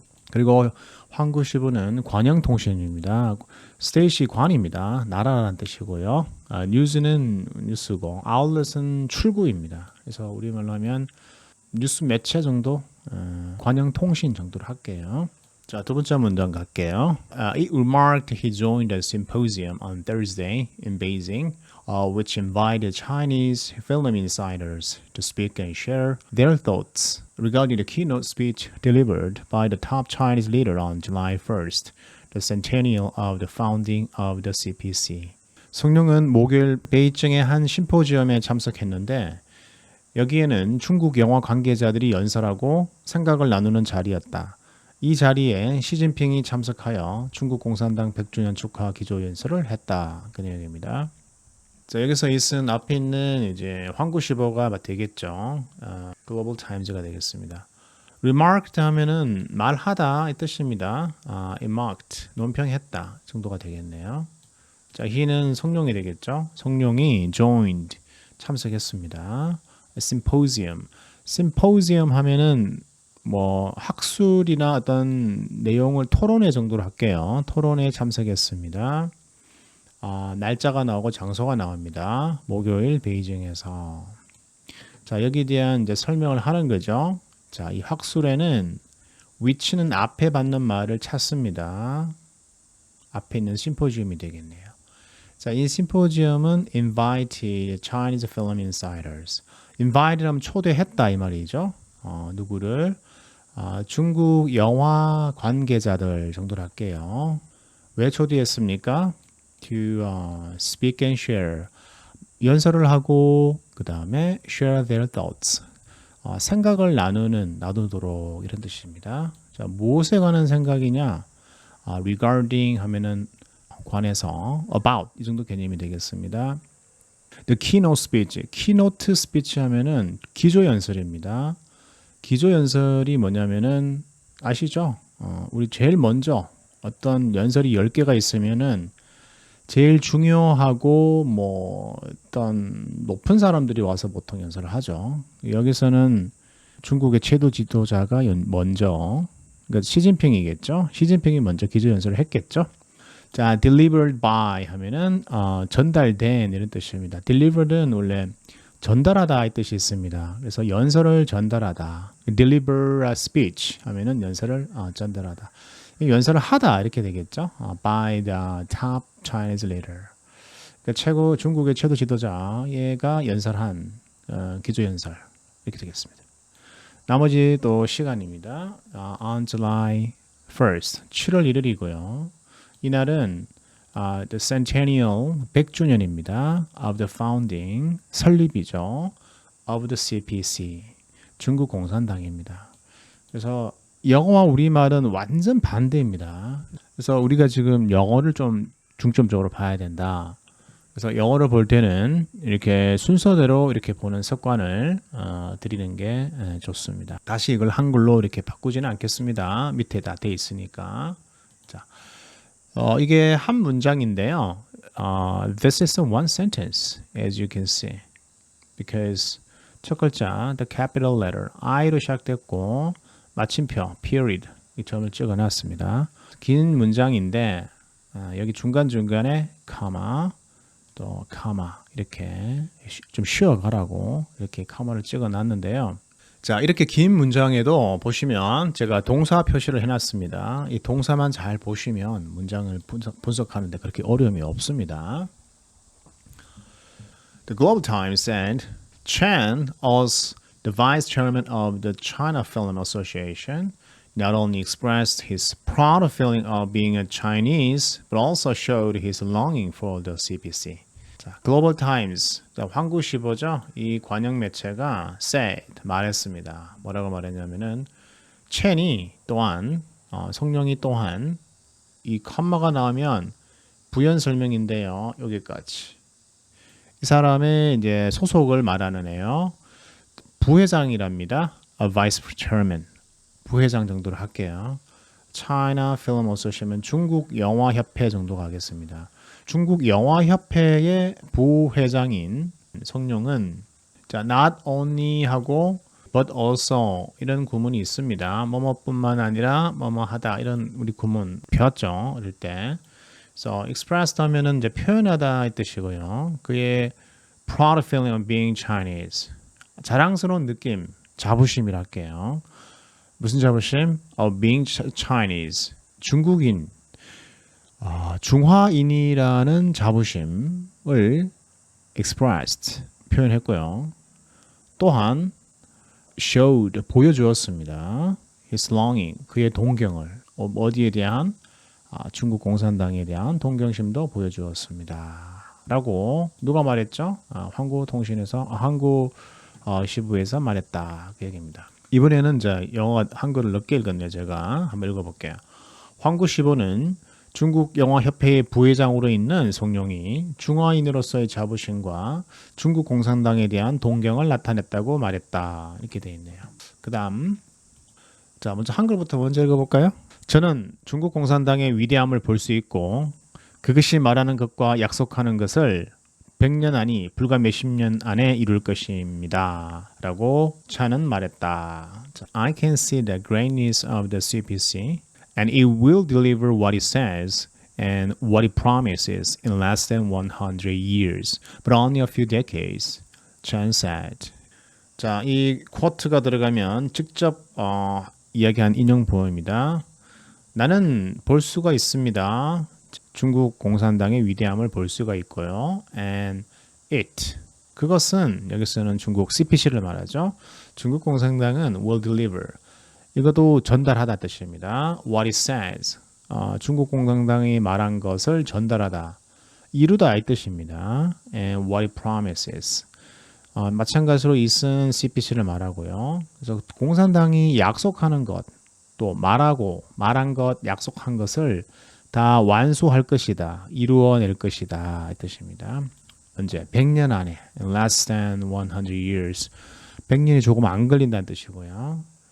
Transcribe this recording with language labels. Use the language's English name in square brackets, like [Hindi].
[Korean] 그리고 황구시보는 관영통신입니다. 스테이시 관입니다. 나라라는 뜻이고요. 뉴스는 뉴스고 아울렛은 출구입니다. 그래서 우리말로 하면 뉴스 매체 정도, 관영통신 정도로 할게요. 자, 두 번째 문장 갈게요. [English] It remarked he joined a symposium on Thursday in Beijing, which invited Chinese film insiders to speak and share their thoughts regarding the keynote speech delivered by the top Chinese leader on July 1st, the centennial of the founding of the CPC. [Korean] 성룡은 목요일 베이징의 한 심포지엄에 참석했는데 여기에는 중국 영화 관계자들이 연설하고 생각을 나누는 자리였다. 이 자리에 시진핑이 참석하여 중국 공산당 100주년 축하 기조 연설을 했다. 그 내용입니다. 자, 여기서 있은 앞에 있는 이제 황구시보가 되겠죠. 글로벌 타임즈가 되겠습니다. remarked 하면은 말하다 이 뜻입니다. remarked 논평했다 정도가 되겠네요. 자, he는 성룡이 되겠죠. 성룡이 joined 참석했습니다. symposium 하면은 뭐 학술이나 어떤 내용을 토론회 정도로 할게요. 토론회에 참석했습니다. 날짜가 나오고 장소가 나옵니다. 목요일 베이징에서. 자, 여기에 대한 이제 설명을 하는 거죠. 자, 이 학술회는 which는 앞에 받는 말을 찾습니다. 앞에 있는 심포지움이 되겠네요. 자, 이 심포지움은 [English] invited Chinese film insiders. [Korean] invite라면 초대했다 이 말이죠. 누구를? 중국 영화 관계자들 정도로 할게요. 왜 초대했습니까? [English] To speak and share. [Korean] 연설을 하고 그 다음에 [English] share their thoughts. [Korean] 생각을 나누도록 이런 뜻입니다. 자, 무엇에 관한 생각이냐? regarding 하면은 관해서 about 이 정도 개념이 되겠습니다. [English] The keynote speech, keynote speech [Korean] 하면은 기조 연설입니다. 기조 연설이 뭐냐면은 아시죠? 우리 제일 먼저 어떤 연설이 10개가 있으면은 제일 중요하고 뭐 어떤 높은 사람들이 와서 보통 연설을 하죠. 여기서는 중국의 최고 지도자가 먼저 그러니까 시진핑이겠죠. 시진핑이 먼저 기조 연설을 했겠죠. 자, [English] delivered by [Korean] 하면은 전달된 이런 뜻입니다. delivered는 원래 전달하다 이 뜻이 있습니다. 그래서 연설을 전달하다. [English] deliver a speech [Korean] 하면은 연설을 전달하다. 연설을 하다 이렇게 되겠죠. [English] by the top Chinese leader. [Korean] 그러니까 중국의 최고 지도자 얘가 연설한 기조 연설 이렇게 되겠습니다. 나머지 또 시간입니다. [English] On July 1st, [Korean] 7월 1일이고요. 이날은 [English] the centennial [Korean] 100주년입니다. [English] of the founding, [Korean] 설립이죠. [English] of the CPC, [Korean] 중국 공산당입니다. 그래서 영어와 우리말은 완전 반대입니다. 그래서 우리가 지금 영어를 좀 중점적으로 봐야 된다. 그래서 영어를 볼 때는 이렇게 순서대로 이렇게 보는 습관을 들이는 게 좋습니다. 다시 이걸 한글로 이렇게 바꾸지는 않겠습니다. 밑에 다 돼 있으니까. 자, 이게 한 문장인데요. [English] This is one sentence, as you can see. [Korean] Because 첫 글자, [English] the capital letter, [Korean] I로 시작됐고 마침표, period, 이 점을 찍어놨습니다. 긴 문장인데 여기 중간중간에 카마, 또 카마 이렇게 좀 쉬어가라고 이렇게 카마를 찍어놨는데요. 자, 이렇게 긴 문장에도 보시면 제가 동사 표시를 해놨습니다. 이 동사만 잘 보시면 문장을 분석하는데 그렇게 어려움이 없습니다. [English] The Global Times said Chen, as the vice chairman of the China Film Association, not only expressed his proud feeling of being a Chinese, but also showed his longing for the CPC. [Korean] 자, 글로벌 타임스, 환구시보죠. 이 관영 매체가 said, 말했습니다. 뭐라고 말했냐면은 첸이 또한, 성룡이 또한 이 컴마가 나오면 부연 설명인데요. 여기까지. 이 사람의 이제 소속을 말하는 애요. 부회장이랍니다. [English] A vice chairman. [Korean] 부회장 정도로 할게요. China Film Association, 중국 영화협회 정도 가겠습니다. 중국 영화협회의 부회장인 성룡은 자, [English] not only [Korean] 하고 [English] but also [Korean] 이런 구문이 있습니다. 뭐뭐뿐만 아니라 뭐뭐하다 이런 우리 구문 배웠죠 어릴 때. [English] So expressed [Korean] 하면은 이제 표현하다 이 뜻이고요. 그의 [English] proud feeling of being Chinese, [Korean] 자랑스러운 느낌, 자부심이라 할게요. 무슨 자부심? [English] Of being Chinese, [Korean] 중국인. 중화인이라는 자부심을 expressed, 표현했고요. 또한 showed, 보여주었습니다. [English] His longing, [Korean] 그의 동경을, 어디에 대한? 중국 공산당에 대한 동경심도 보여주었습니다. 라고 누가 말했죠? 한국통신에서, 한국시부에서 말했다. 그 얘기입니다. 이번에는 이제 영어 한글을 늦게 읽었네요. 제가 한번 읽어볼게요. 한국시보는 중국 영화협회의 부회장으로 있는 성룡이 중화인으로서의 자부심과 중국 공산당에 대한 동경을 나타냈다고 말했다. 이렇게 되어 있네요. 그 다음, 자, 먼저 한글부터 먼저 읽어볼까요? 저는 중국 공산당의 위대함을 볼 수 있고 그것이 말하는 것과 약속하는 것을 100년 아니 불과 몇십 년 안에 이룰 것입니다. 라고 차는 말했다. [English] I can see the greatness of the CPC and it will deliver what it says and what it promises in less than 100 years, but only a few decades, Chan said. [Korean] 자, 이 쿼트가 들어가면 직접 이야기한 인용 부호입니다. 나는 볼 수가 있습니다. 중국 공산당의 위대함을 볼 수가 있고요. [English] And it, [Korean] 그것은 여기서는 중국 CPC를 말하죠. 중국 공산당은 will deliver, 이것도 전달하다 뜻입니다. [English] What it says, [Korean] 중국 공산당이 말한 것을 전달하다, 이루다 이 뜻입니다. [English] And what it promises, [Korean] 마찬가지로 it은 CPC를 말하고요. 그래서 공산당이 약속하는 것, 또 말한 것, 약속한 것을 다 완수할 것이다, 이루어낼 것이다 이 뜻입니다. 언제? 100년 안에, [English] less than 100 years, [Korean] 100년이 조금 안 걸린다는 뜻이고요.